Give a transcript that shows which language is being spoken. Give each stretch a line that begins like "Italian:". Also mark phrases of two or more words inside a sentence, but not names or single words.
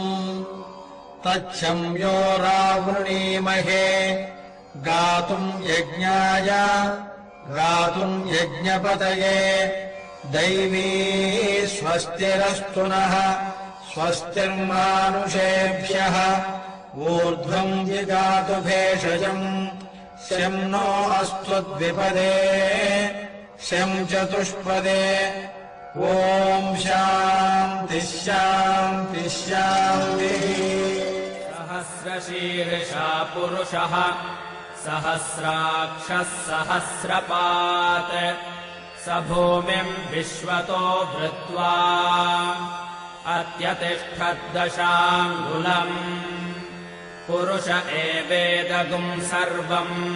Sanskrit: తచ్చంయో రావృణీమహే గాతుం యజ్ఞాయ గాతుం యజ్ఞపతయే దైవీ స్వస్తిరస్తు నః స్వస్తిర్మానుషేభ్యః ఊర్ధ్వం జిగాతు భేషజం శం నో అస్తు ద్విపదే శం చతుష్పదే. ఓం శాంతి శాంతి శాంతి. सहस्रशीर्षा पुरुषः सहस्राक्षः सहस्रपात् स भूमिम् विश्वतो धृत्वा अत्यतिष्ठद्दशाङ्गुलम् पुरुष एवेदगुम् सर्वम्